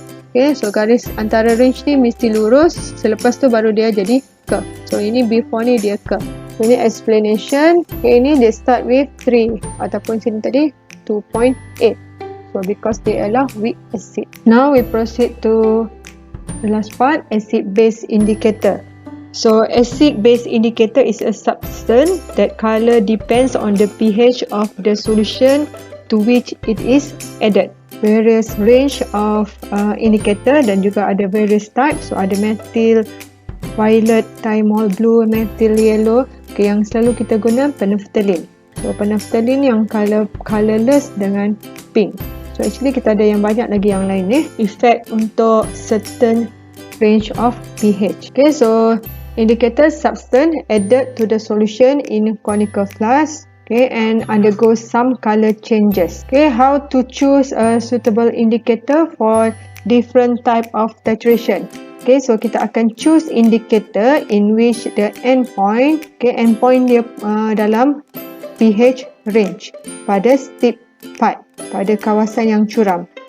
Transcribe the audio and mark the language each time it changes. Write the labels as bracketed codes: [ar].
[ms] Okay, so garis antara range ni mesti lurus, selepas tu baru dia jadi curve. So ini before ni dia curve. So ini explanation. Okay, ini dia start with 3 ataupun sini tadi 2.8. [en] So because [ms] dia adalah [en] weak acid. Now we proceed to the last part, acid base indicator. So acid base indicator is a substance that color depends on the pH of the solution to which it is added. Various range of indicator [ms] dan juga ada [en] various types. [ms] So ada methyl violet, thymol blue, methyl yellow. Okay, yang selalu kita guna phenolphthalein. So phenolphthalein yang colorless dengan pink. So actually kita ada yang banyak lagi yang lain effect untuk certain range of pH. [en] Okay, so indicator substance added to the solution in conical flask, okay, and undergoes some color changes. Okay, how to choose a suitable indicator for different type of titration. [ms] Okay, so kita akan [en] choose indicator in which the endpoint, [ms] okay, endpoint dia dalam pH range pada steep part, pada kawasan yang curam.